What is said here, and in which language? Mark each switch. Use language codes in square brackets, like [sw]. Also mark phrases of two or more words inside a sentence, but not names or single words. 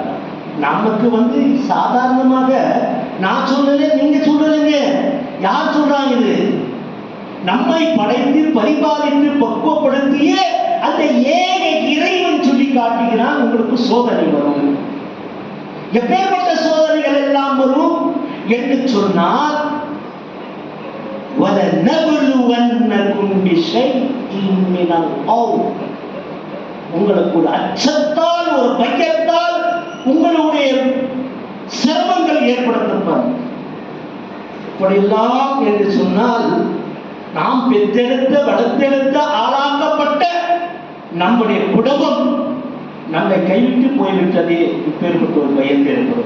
[ta] நமக்கு சாதாரணமாக நான் சொல்லல, நீங்க சொல்லலைங்க, யார் சொல்றாங்க? இது நம்மை படைத்து பரிபாலித்து பக்குவப்படுத்திய அந்த ஏக இறைவன் சொல்லி காட்டுகிறான். உங்களுக்கு சோதனை வரும். எப்பேற்பட்ட சோதனைகள் எல்லாம் வரும் என்று சொன்னால், [ar] وَلَنَبْلُوَنَّكُمْ بِشَيْءٍ مِنَ الْخَوْفِ, [ta] உங்களுக்கு ஒரு அச்சத்தால் ஒரு பயத்தால் உங்களுடைய சிரமங்கள் ஏற்படுத்தப்படும். இப்படியெல்லாம் என்று சொன்னால், நாம் பெற்றெடுத்த வளர்த்தெடுத்த ஆளாக்கப்பட்ட நம்முடைய குடும்பம் நம்மை கைவிட்டு போய்விட்டதே, இப்பேற்பட்ட ஒரு பயம் ஏற்படும்.